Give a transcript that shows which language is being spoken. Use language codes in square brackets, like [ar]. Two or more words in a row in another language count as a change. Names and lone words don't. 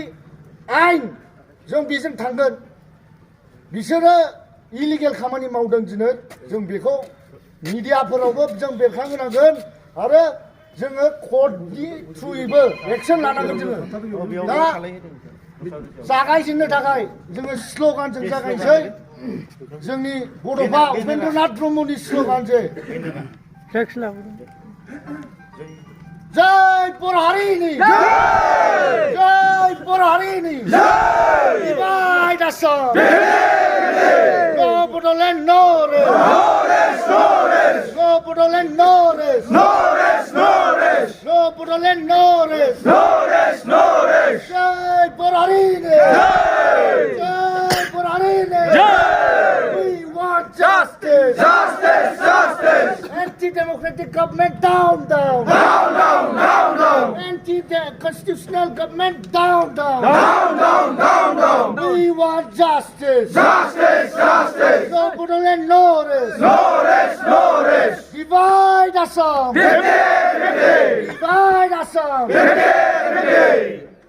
[brx] आयेन जों बेजों थांगोन बिसोरो इलिगेल खामानि मावदों दिनै जों बेखौ मिडियाफोरावबो जों बेरखांहोनांगोन आरो जोङो कर्टनि थ्रुयैबो एक्सन लानांगोन जोङो दा जागायजेननो थाखाय जोङो स्ल'गानजों जागायनोसै जोंनि बड'फा उपेन्द्रनाथ ब्रह्मनि स्ल'गान जे जय बर' हारिनि जय बर' हारिनि [en] divide us all no Bodoland no rest no Bodoland no rest no Bodoland no rest [brx] जय बर' हारिनि जय बर' हारिनि [en] we want justice anti-democratic government down anti-constitutional government down we want justice no Bodoland no rest divide us all divide us all